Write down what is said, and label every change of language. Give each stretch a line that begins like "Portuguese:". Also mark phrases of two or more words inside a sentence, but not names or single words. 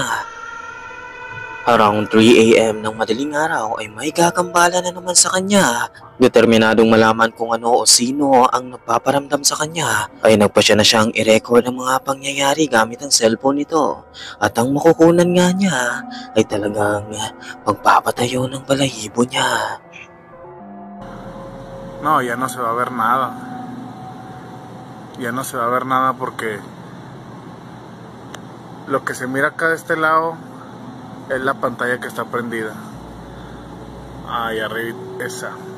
English: Around 3 AM
Filipino: ng madaling araw ay may gagambala na naman sa kanya. Determinadong malaman kung ano o sino ang nagpaparamdam sa kanya ay nagpasya na siyang i-record ang mga pangyayari gamit ang cellphone nito. At ang makukunan nga niya ay talagang pagpapatayo ng balahibo niya.
Spanish: No, ya no se va a ver nada. Ya no se va a ver nada porque lo que se mira acá de este lado es la pantalla que está prendida. Ahí arriba, esa.